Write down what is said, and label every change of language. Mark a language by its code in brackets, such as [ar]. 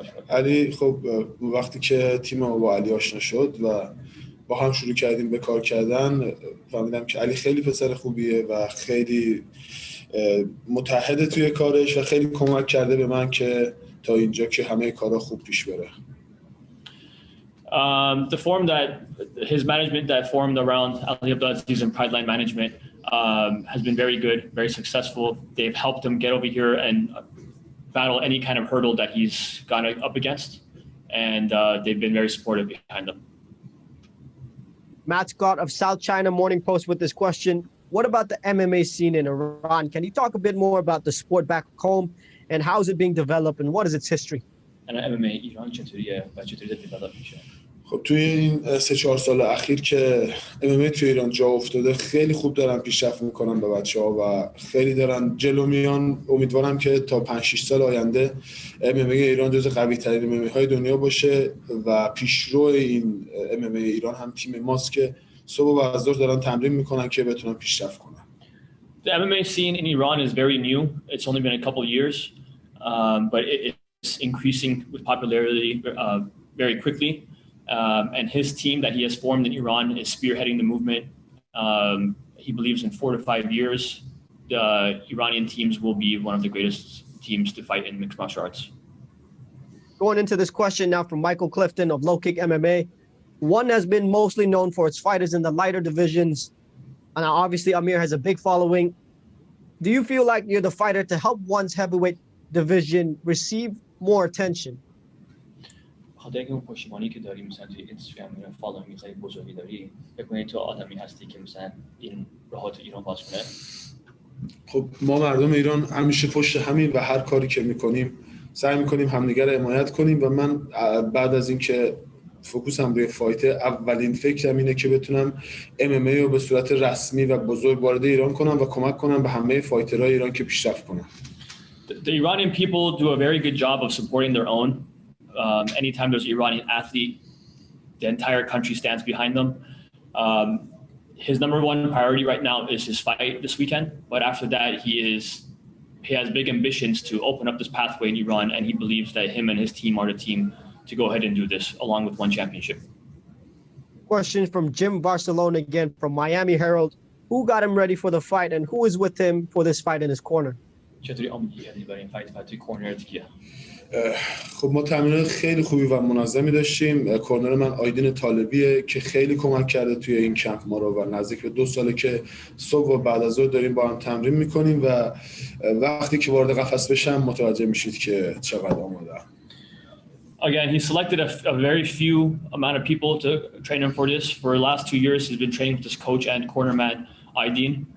[fa] علی خب وقتی که تیم ما با علی آشنا شد و با هم شروع کردیم به کار کردن فهمیدم که علی خیلی پسر خوبیه و خیلی متحده توی کارش و خیلی کمک کرده به من که تا اینجا که همه کارا خوب پیش بره. [en] The form that his management that formed around Ali Abdulaziz and Prideline management has been very good, very successful. They've helped him get over here and battle any kind of hurdle that he's gone up against, and they've been very supportive behind him. Matt Scott of South China Morning Post with this question. What about the MMA scene in Iran? Can you talk a bit more about the sport back home and how is it being developed and what is its history? [fa] MMA ایران چطوریه و چطوری دیولپ میشه؟ خب توی این 3-4 سال اخیر که MMA توی ایران جا افتاده خیلی خوب دارن پیشرفت میکنن به بچه‌ها و خیلی دارن جلو میان. امیدوارم که تا 5-6 سال آینده MMA ایران جزو قوی ترین MMA های دنیا باشه و پیشرو این MMA ایران هم تیم ماست که صبح و از ظهر دارن تمرین میکنن که بتونن پیشرفت کنن. [en] The MMA scene in Iran is very new. It's only been a couple of years, but it's increasing with popularity very quickly. And his team that he has formed in Iran is spearheading the movement. He believes in 4 to 5 years, the Iranian teams will be one of the greatest teams to fight in mixed martial arts. Going into this question now from Michael Clifton of Low Kick MMA. One has been mostly known for its fighters in the lighter divisions. And obviously Amir has a big following. Do you feel like you're the fighter to help one's heavyweight division receive more attention? [fa] خاطر که اون پشتیبانی که داری مثلا توی اینستاگرام میره فالوینگ خیلی بزرگی داری فکر کنی تو آدمی هستی که مثلا این راه تو ایران باز کنه. خب ما مردم ایران همیشه پشت همین و هر کاری که میکنیم سعی میکنیم همدیگه رو حمایت کنیم و من بعد از اینکه فوکوسم روی فایت اولین فکرم اینه که بتونم MMA رو به صورت رسمی و بزرگ وارد ایران کنم و کمک کنم به همه فایترهای ایران که پیشرفت کنن. [en] The Iranian people do a very good job of supporting their own. Anytime there's an Iranian athlete, the entire country stands behind them. His number one priority right now is his fight this weekend. But after that, he has big ambitions to open up this pathway in Iran, and he believes that him and his team are the team to go ahead and do this, along with one championship. Question from Jim Barcelona again from Miami Herald. Who got him ready for the fight, and who is with him for this fight in his corner? [fa] چطوری آمادگی برای این فایت توی کورنرت کیه؟ خب ما تمرینات خیلی خوبی و منظمی داشتیم. کورنر من آیدین طالبیه که خیلی کمک کرده توی این کمپ ما رو و نزدیک به 2 ساله که صبح و بعد از ظهر داریم با هم تمرین میکنیم و وقتی که وارد قفس بشم متوجه میشید که چقدر آماده‌ام. [en] Again, he selected a very few amount of people to train him for this. For the last 2 years, he's been training with his coach and cornerman, Aydin.